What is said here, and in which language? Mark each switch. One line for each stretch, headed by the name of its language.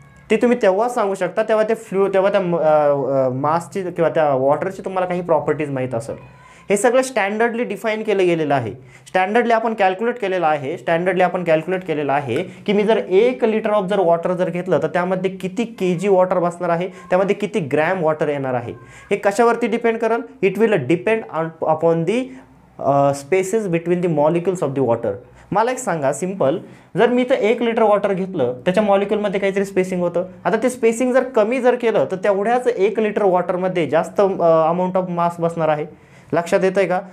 Marathi: ते तुम्ही तेव्हाच सांगू शकता तेव्हा ते तेव्हा त्या मासची किंवा त्या वॉटरची तुम्हाला काही प्रॉपर्टीज माहीत असेल. हे सगळं स्टँडर्डली डिफाईन केलं गेलेलं आहे. स्टँडर्डली आपण कॅल्क्युलेट केलेलं आहे की मी जर 1 लिटर ऑफ जर वॉटर जर घेतलं तर त्यामध्ये किती kg वॉटर बसणार आहे, त्यामध्ये किती ग्रॅम वॉटर येणार आहे. हे कशावरती डिपेंड करेल,
English: It will depend upon the spaces between the molecules of the water.
Marathi: मला एक सांगा सिंपल, जर मी तर 1 लिटर वॉटर घेतलं त्याच्या मॉलिक्युलमध्ये काहीतरी स्पेसिंग होतं. आता ते स्पेसिंग जर कमी जर केलं तर तेवढ्याच 1 लिटर वॉटरमध्ये जास्त अमाऊंट ऑफ मास बसणार आहे. लक्षात येतं आहे का?